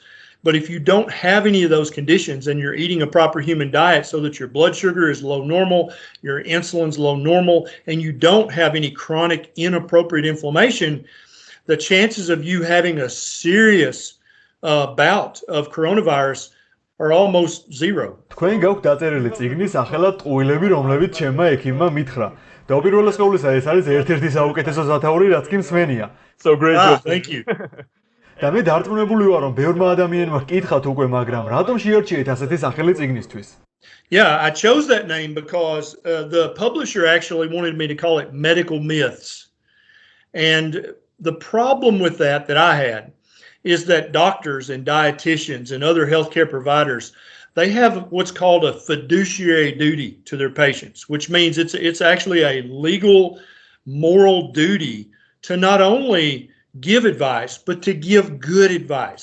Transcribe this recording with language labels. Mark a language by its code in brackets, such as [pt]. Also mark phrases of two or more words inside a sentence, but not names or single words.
[en] But if you don't have any of those conditions and you're eating a proper human diet so that your blood sugar is low normal, your insulin's low normal, and you don't have any chronic inappropriate inflammation, the chances of you having a serious bout of coronavirus are almost zero. [ka] თქვენ გაქვთ დაწერილი წიგნის სახელად ტყუილები, რომლებიც ჩემმა ექიმმა მითხრა. და პირველ ყოვლისა ეს არის ერთ-ერთი საუკეთესო სათაური, რაც კი მსმენია. [en] So great. Thank you. [ka] და მე დარწმუნებული ვარ, რომ ბევრმა ადამიანმა ჰკითხათ უკვე, მაგრამ რატომ შეარჩიეთ ასეთი სახელი წიგნისთვის? [en] Yeah, I chose that name because the publisher actually wanted me to call it medical myths. And the problem with that I had is that doctors and dietitians and other healthcare providers, they have what's called a fiduciary duty to their patients, which means it's actually a legal, moral duty to not only give advice, but to give good advice.